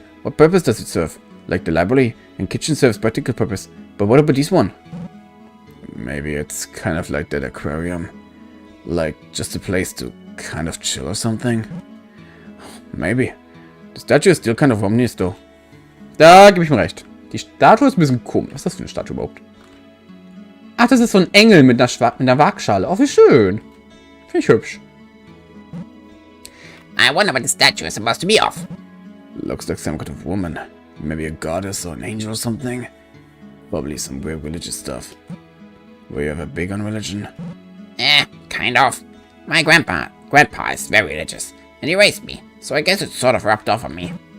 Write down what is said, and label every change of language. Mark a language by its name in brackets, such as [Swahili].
[English] What purpose does it serve? Like the library and kitchen serves practical purpose. But what about this one? Maybe it's kind of like that aquarium. Like just a place to kind of chill or something. Maybe. The statue is still kind of ominous though. [German] Da gebe ich mir recht. Die Statue ist ein bisschen komisch. Was ist das für eine Statue überhaupt? Ach, das ist so ein Engel mit einer Waagschale. Oh, wie schön. Finde ich hübsch. [English] I wonder what the statue is supposed to be of. Looks like some kind of woman. Maybe a goddess or an angel or something. Probably some weird religious stuff. Were you ever big on religion? Kind of. My grandpa is very religious, and he raised me, so I guess it sort of rubbed off on me.